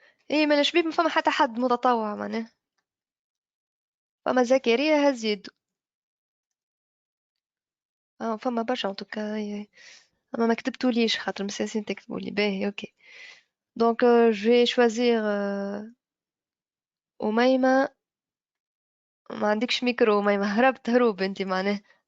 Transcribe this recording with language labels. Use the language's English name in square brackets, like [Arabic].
[Arabic] إيه من الشبيب ما فما حتى حد متطوع معناه، فما زكريا هزيد، فما برشا [French] en tout cas [Arabic] أما ما كتبتوليش خاطر مساسين تكتبولي باهي أوكي. [French] Donc je vais choisir أميمة. [Arabic] ما عندكش ميكرو أميمة، هربت هروب انتي معناه.